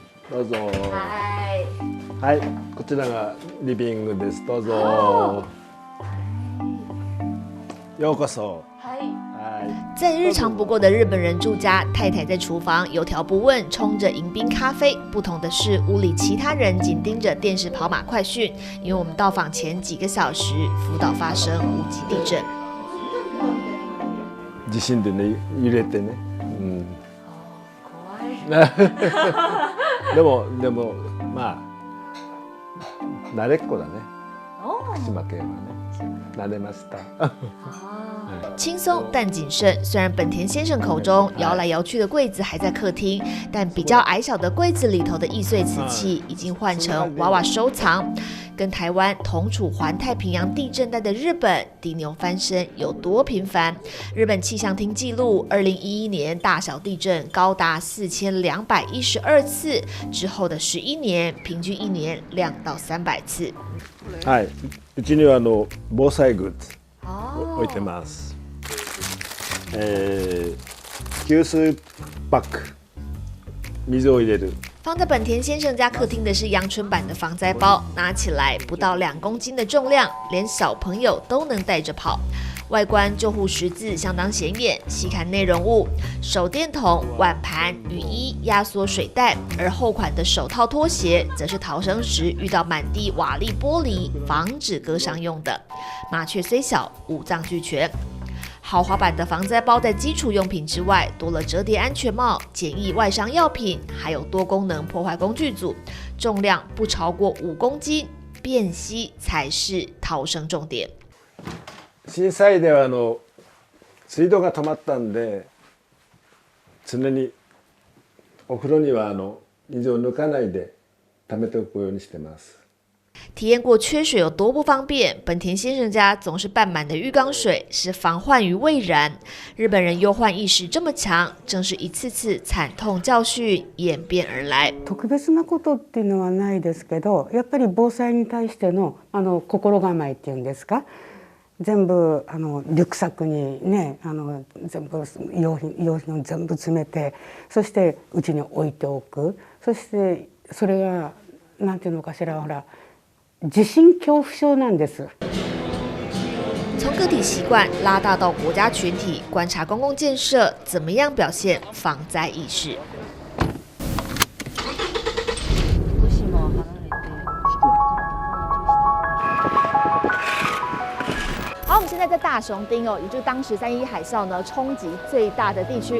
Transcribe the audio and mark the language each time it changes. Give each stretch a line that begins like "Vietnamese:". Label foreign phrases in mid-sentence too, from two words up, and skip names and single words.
Japanese: どうぞ。嗨，はい、こちらがリビングです。どうぞ。ようこそ。
Chinese: 在日常不过的日本人住家，太太在厨房有条不紊冲着迎宾咖啡。不同的是，屋里其他人紧盯着电视跑马快讯，因为我们到访前几个小时，福岛发生5级地震。
Japanese: 地震でね、揺れてね。怖い。でもまあ慣れっこだね。福島県はね、慣れました。
Chinese: 轻松但谨慎。虽然本田先生口中摇来摇去的柜子还在客厅，但比较矮小的柜子里头的易碎瓷器已经换成娃娃收藏。跟台湾同处环太平洋地震带的日本，地牛翻身有多频繁？日本气象厅记录，2011年大小地震高达4212次，之后的11年，平均1年2到300次。
Japanese: はい、うちには防災グッズ置いてます。給水パック、水を入れる。
Chinese: 放在本田先生家客厅的是阳春版的防灾包，拿起来不到2公斤的重量，连小朋友都能带着跑。外观救护十字相当显眼，细看内容物，手电筒、碗盘、雨衣、压缩水袋，而后款的手套、拖鞋则是逃生时遇到满地瓦砾玻璃，防止割伤用的。麻雀虽小，五脏俱全。豪华版的防灾包在基础用品之外，多了折叠安全帽、简易外伤药品，还有多功能破坏工具组，重量不超过5公斤，便携才是逃生重点。
Japanese: 震災では水道が止まったんで、常にお風呂には水を抜かないで溜めておくようにしてます。
Chinese: 体验过缺水有多不方便，本田先生家总是半满的浴缸水，是防患于未然。日本人忧患意识这么强，正是一次次惨痛教訓演變而来。
Japanese: 特別なことっていうのはないですけど、やっぱり防災に対しての心構えっていうんですか。全部リュックサックにね、全部用品を全部詰めて、そしてうちに置いておく。そしてそれがなんていうのかしら、ほら。地震恐怖症なんです。
Chinese: 从个体习惯拉大到国家群体，观察公共建设怎么样表现防灾意识。好，我们现在在大熊町哦，也就是当时3.11海啸呢冲击最大的地区。